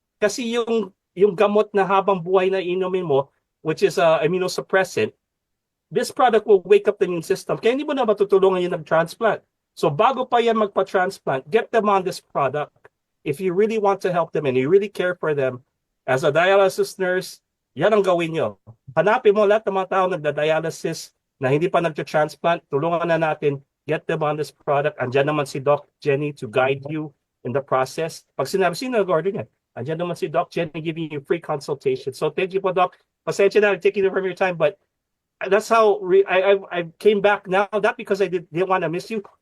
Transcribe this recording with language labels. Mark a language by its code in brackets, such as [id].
[tl] Kasi yung gamot na habang buhay na inumin mo, [en] which is immunosuppressant, this product will wake up the immune system. [tl] Kaya hindi mo na matutulungan yung nag-transplant. So bago pa yan magpa-transplant, [en] get them on this product. If you really want to help them and you really care for them, as a dialysis nurse, [tl] yan ang gawin nyo. Hanapin mo lahat ng mga tao nagda-dialysis na hindi pa nagta-transplant. Tulungan na natin. [en] Get them on this product. [tl] Andyan naman si Doc Jenny [en] to guide you in the process. [tl] Pag sinabi, sino nag-order niya? Andyan naman si Doc Jenny [en] giving you free consultation. [tl] So thank you po, Doc. Pasensya na, [en] taking it from your time, but that's how I came back now. Not because I didn't want to miss you.